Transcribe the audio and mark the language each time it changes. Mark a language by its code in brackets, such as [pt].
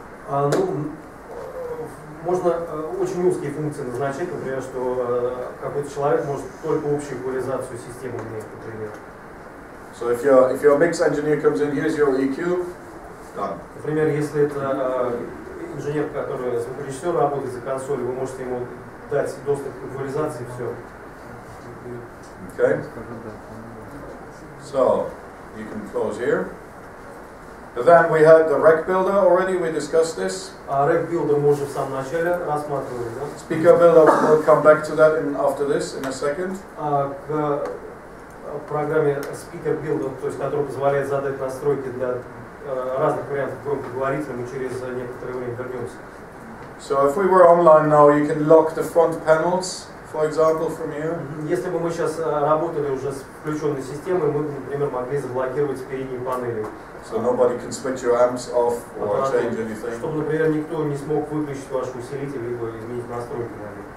[ru] Ну, можно очень узкие функции назначать, например, что какой-то человек может только общую эквализацию системы иметь, например. [en] So if your mix engineer comes in, here's your EQ, done. [ru] Например, если это инженер, который звукорежиссер работает за консолью, вы можете ему дать доступ к эквализации, все. [en] Okay. So you can close here. Then we had the rec builder already, we discussed this. [ru] Rec builder мы уже в самом начале рассматривали, да? [en] Speaker builder, we'll come back to that after this in a second. [ru] К программе Speaker Builder, то есть которая позволяет задать настройки для разных вариантов громкоговорителя, мы через некоторое время вернемся. [en] So if we were online now, you can lock the front panels, for example, from here. [ru] Если бы мы сейчас работали уже с включенной системой, мы бы, например, могли заблокировать передние панели. [en] So nobody can switch your amps off or change anything. [ru] Чтобы, например, никто не смог выключить ваш усилитель либо изменить настройки на них.